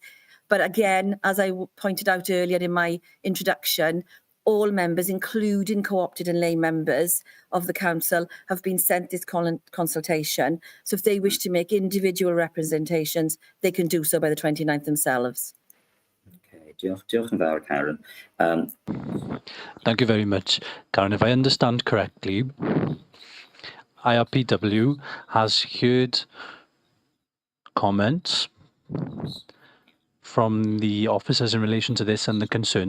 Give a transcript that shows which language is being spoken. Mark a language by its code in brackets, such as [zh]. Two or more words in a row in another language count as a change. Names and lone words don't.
[en] But again, as I pointed out earlier in my introduction, all members, including co-opted and lay members of the council, have been sent this consultation. So if they wish to make individual representations, they can do so by the 29th themselves. [cy] Okay, diolch yn fawr, Karen. [en] Thank you very much. Karen, if I understand correctly, IRPW has heard comments from the officers in relation to this and the concerns.